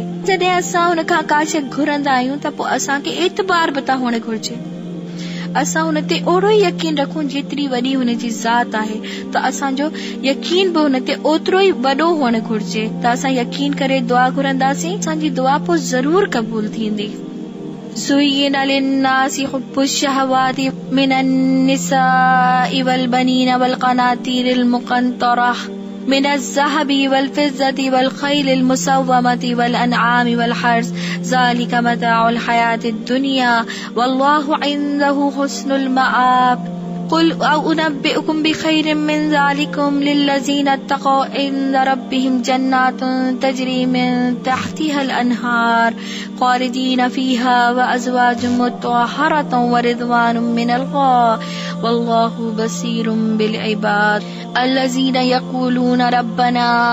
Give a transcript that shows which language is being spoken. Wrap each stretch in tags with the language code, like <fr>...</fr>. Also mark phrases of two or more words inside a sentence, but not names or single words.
<sd>जॾहिं असां हुन खां का शइ घुरंदा आहियूं त पोइ असांखे एतबार बि त हुअणु घुरिजे। असां हुन ते ओड़ो ई यकीन रखूं जेतिरी वॾी हुन जी ज़ात आहे त असांजो यकीन बि हुन ते ओतिरो ई वॾो हुअणु घुरिजे। त असां यकीन करे दुआ घुरंदासीं, असांजी दुआ पोइ ज़रूर क़बूल थींदी।</sd> <ar>زين للناس حب الشهوات من النساء والبنين والقناطير المقنطرة من الذهب والفضة والخيل المسومة والأنعام والحرث ذلك متاع الحياة الدنيا والله عنده حسن المآب قل أنبئكم بخير من ذلكم للذين اتقوا عند ربهم جنات تجري من تحتها الأنهار خالدين فيها وأزواج مطهرة ورضوان من الله والله بصير بالعباد الذين يقولون ربنا</ar>